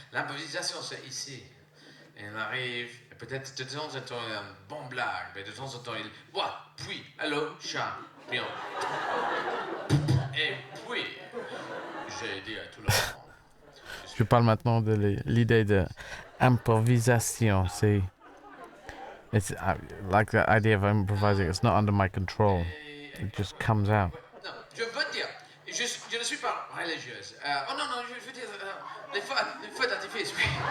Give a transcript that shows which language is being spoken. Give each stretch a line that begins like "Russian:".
French: L'improvisation, c'est ici. Et on arrive, et peut-être de temps en temps, il y a une bonne blague, mais de temps en temps, il boit, puis, allô, chat, pion. Et puis, j'ai dit à tout le monde. Je parle maintenant de l'idée de improvisation. C'est
English: it's like the idea of improvising. It's not under my control. It just comes out.
French: Non, je veux dire, je ne suis pas religieuse. Oh non, non, je veux dire, les feux d'artifice, oui.